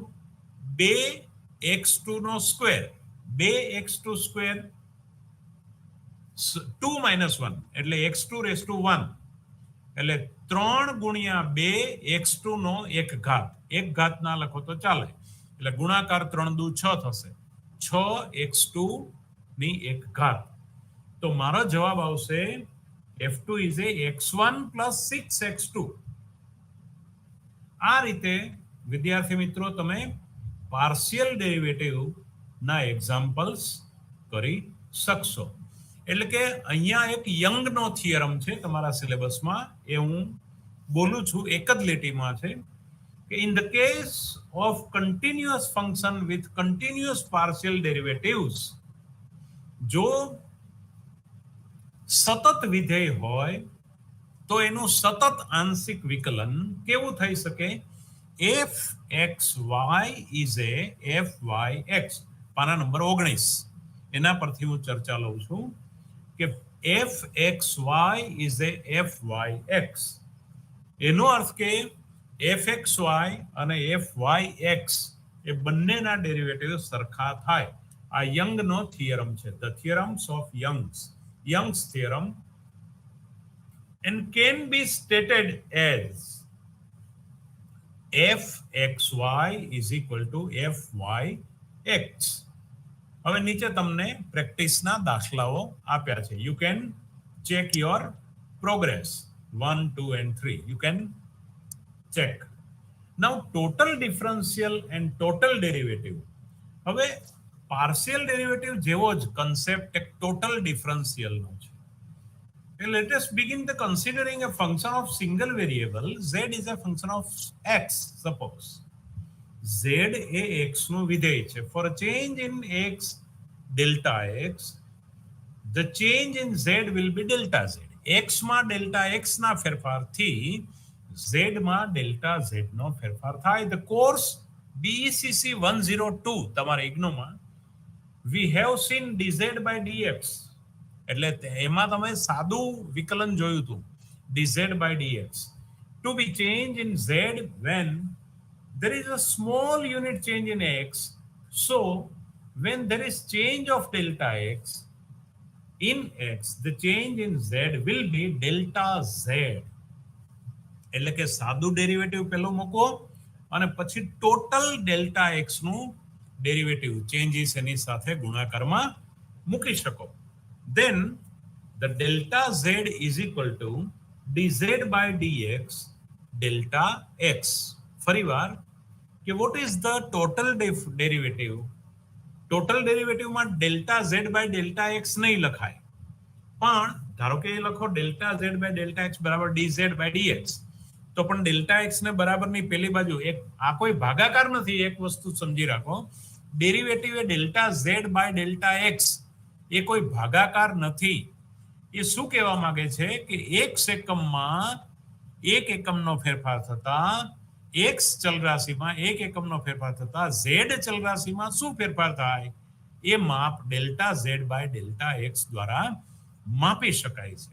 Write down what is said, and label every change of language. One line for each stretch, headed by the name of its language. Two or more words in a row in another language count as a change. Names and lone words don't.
Gujarati: 2x2 નો સ્ક્વેર 2x2 સ્ક્વેર 2 minus 1 એટલે x2
English: raised to
Gujarati: 1 એટલે 3 ગુણ્યા 2 x2 નો એક ઘાત ના લખો તો ચાલે એટલે ગુણાકાર 3 દુ 6 થશે 6 x2 ની એક ઘાત. તો મારો જવાબ આવશે
English: f2 is a x1 plus 6x2.
Gujarati: આ રીતે વિદ્યાર્થી મિત્રો તમે
English: partial derivative
Gujarati: ના એક્ઝામ્પલ્સ કરી શકશો. એટલે કે અહીંયા એક યંગનો થિયરમ છે તમારા સિલેબસમાં એ હું બોલું છું એક જ લીટીમાં છે કે
English: in the case of continuous function with continuous partial derivatives
Gujarati: જો સતત વિધેય હોય તો એનું સતત આંશિક વિકલન કેવું થઈ શકે
English: fxy is a fyx.
Gujarati: પાના નંબર 19 એના પરથી હું ચર્ચા લઉં છું કે
English: fxy is a fyx
Gujarati: એનો અર્થ કે fxy અને fyx એ બંનેના ડેરિવેટિવ સરખા થાય. આ યંગનો થિયરમ છે
English: the theorems of Young's theorem and can be stated as fxy is equal to fyx.
Gujarati: હવે નીચે તમને પ્રેક્ટિસના દાખલાઓ આપ્યા છે.
English: You can check your progress 1, 2 and 3. You can check. Now total differential and total derivative.
Gujarati: હવે
English: partial derivative
Gujarati: જેવો જ કન્સેપ્ટ એક
English: total differential
Gujarati: નો છે.
English: Let us begin the considering a function of single variable. Z is a function of x. Suppose
Gujarati: z એ x નું વિધેય છે.
English: For a change in x delta x, the change in z will be delta z.
Gujarati: x માં
English: delta x
Gujarati: ના ફેરફારથી z માં
English: delta z
Gujarati: નો ફેરફાર થાય.
English: The course BECC 102
Gujarati: તમારા ઇગ્નોમાં
English: we have seen dz by dx
Gujarati: એટલે એમાં તમે સાદું વિકલન જોયું હતું
English: dz by dx to be changed in z when there is a small unit change in x. So when there is change of delta x in x, the change in z will be delta z.
Gujarati: એટલે કે સાદું ડેરિવેટિવ પહેલું મૂકો અને પછી
English: total delta x
Gujarati: નું ડેરિવેટિવ ચેન્જીસ એની સાથે ગુણાકારમાં મૂકી શકો.
English: Then the delta z is equal to dz by dx delta x.
Gujarati: ફરીવાર કે
English: what is the total derivative?
Gujarati: ટોટલ ડેરિવેટિવમાં
English: delta z by delta x
Gujarati: નહીં લખાય પણ ધારો કે એ લખો
English: delta z by delta x
Gujarati: બરાબર
English: dz by dx
Gujarati: તો પણ
English: delta x
Gujarati: ને બરાબરની પેલી બાજુ એક આ કોઈ ભાગાકાર નથી. એક વસ્તુ સમજી રાખો ડેરિવેટિવ એ
English: delta z by delta x
Gujarati: એ કોઈ ભાગાકાર નથી. એ શું કહેવા માંગે છે કે એક સેકન્ડમાં એક એકમનો ફેરફાર થતા x ચલરાશિમાં એક એકમનો ફેરફાર થતા z ચલરાશિમાં શું ફેરફાર થાય એ માપ
English: delta z by delta x
Gujarati: દ્વારા માપી શકાય છે.